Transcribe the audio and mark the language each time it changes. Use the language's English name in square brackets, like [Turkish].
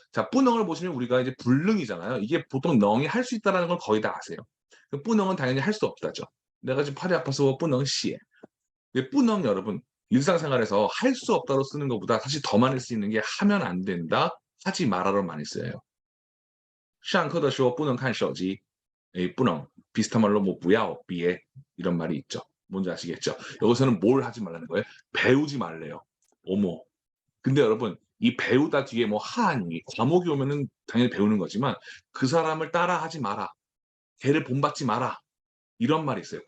[Korean] 자, 不能을 보시면 우리가 이제 불능이잖아요. 이게 보통 능이 할 수 있다는 걸 거의 다 아세요. 不能은 당연히 할 수 없다죠. 내가 지금 팔이 아파서 [Chinese] 不能写. [Korean] 不能 여러분 일상생활에서 할 수 없다로 쓰는 것보다 사실 더 많이 쓰이는 게 하면 안 된다, 하지 마라로 많이 써요. [Chinese] 上课的时候不能看手机. [Korean] 不能 비슷한 말로 뭐 不要别 이런 말이 있죠. 뭔지 아시겠죠? 여기서는 뭘 하지 말라는 거예요? 배우지 말래요. 어머. 근데 여러분 이 배우다 뒤에 뭐 한위, 과목이 오면은 당연히 배우는 거지만 그 사람을 따라하지 마라. 걔를 본받지 마라. 이런 말이 있어요.